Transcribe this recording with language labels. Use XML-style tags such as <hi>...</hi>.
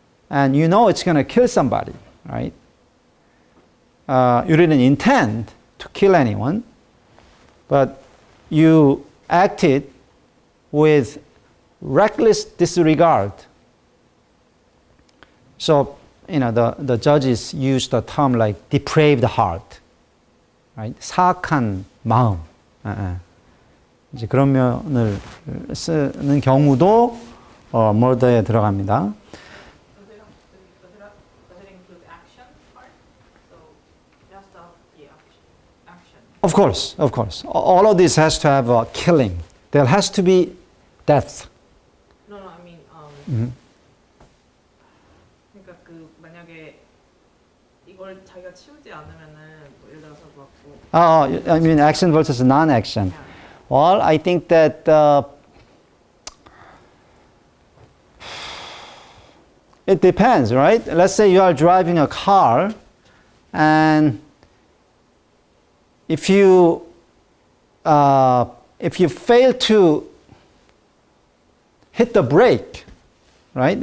<en>And you know it's going to kill somebody, right? You didn't intend to kill anyone, but you acted with reckless disregard. So, the judges use the term like depraved heart, right?</en> <ko>사악한 마음. 이제 그런 면을 쓰는 경우도 murder에 들어갑니다.</ko> <en>Does it include action part? So just the action. Of course. All of this has to have a killing. There has to be death. No, I mean,</en> <ko>그러니까 만약에 이걸 자기가 치우지 않으면은 예를 들어서</ko> <en>I mean action versus non-action. Yeah. Well, I think that it depends, right? Let's say you are driving a car, and if you fail to hit the brake, right?</en>